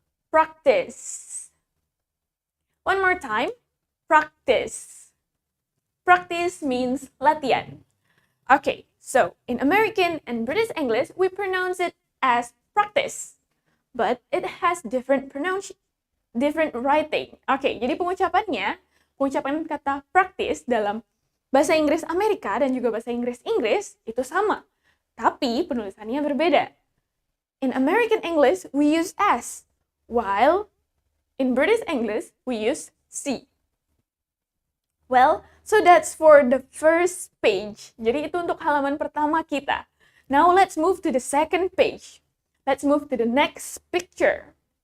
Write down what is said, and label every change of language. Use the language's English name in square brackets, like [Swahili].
[English] Practice. One more time. Practice. Practice means latihan. Okay, so in American and British English, we pronounce it as practice. But it has different writing. [Indonesian] Oke, jadi pengucapan kata practice dalam bahasa Inggris Amerika dan juga bahasa Inggris itu sama. Tapi penulisannya berbeda. [English] In American English, we use S, while in British English, we use C. Well, so that's for the first page. [Indonesian] Jadi itu untuk halaman pertama kita. [English] Now let's move to the second page. Let's move to the next picture.